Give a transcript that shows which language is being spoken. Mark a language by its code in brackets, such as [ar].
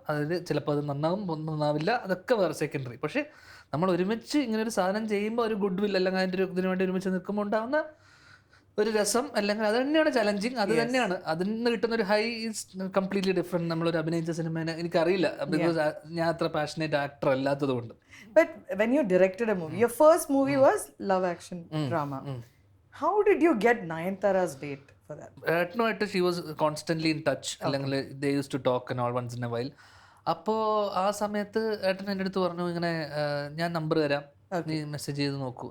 [ml] അതിൽ ചിലപ്പോൾ അത് നന്നാവും, നന്നാവില്ല, അതൊക്കെ വേറെ സെക്കൻഡറി. പക്ഷേ നമ്മൾ ഒരുമിച്ച് ഇങ്ങനെ ഒരു സാധനം ചെയ്യുമ്പോൾ ഒരു ഗുഡ് വിൽ അല്ലെങ്കിൽ അതിൻ്റെ ഒരു ഇതിനു വേണ്ടി ഒരുമിച്ച് നിൽക്കുമ്പോൾ ഉണ്ടാകുന്ന ഒരു രസം അല്ലെങ്കിൽ അത് തന്നെയാണ് ചലഞ്ചിങ്. അത് തന്നെയാണ് അതിൽ നിന്ന് കിട്ടുന്ന ഒരു ഹൈ [en] Is completely different. [ml] നമ്മളൊരു അഭിനയിച്ച സിനിമേനെ എനിക്കറിയില്ല, ബിക്കോസ് ഞാൻ അത്ര പാഷനേറ്റ് ആക്ടർ അല്ലാത്തത് കൊണ്ട്. [en] But when you directed a movie, your first movie was love action drama. How did you get Nayanthara's date for that? [ml] ഏട്ടനുമായിട്ട് [en] she was constantly in touch. [ml] അല്ലെങ്കിൽ [en] they used to talk and all once in a while. [ml] അപ്പോൾ ആ സമയത്ത് ഏട്ടൻ എൻ്റെ അടുത്ത് പറഞ്ഞു ഇങ്ങനെ ഞാൻ നമ്പർ തരാം, നീ മെസ്സേജ് ചെയ്ത് നോക്കൂ.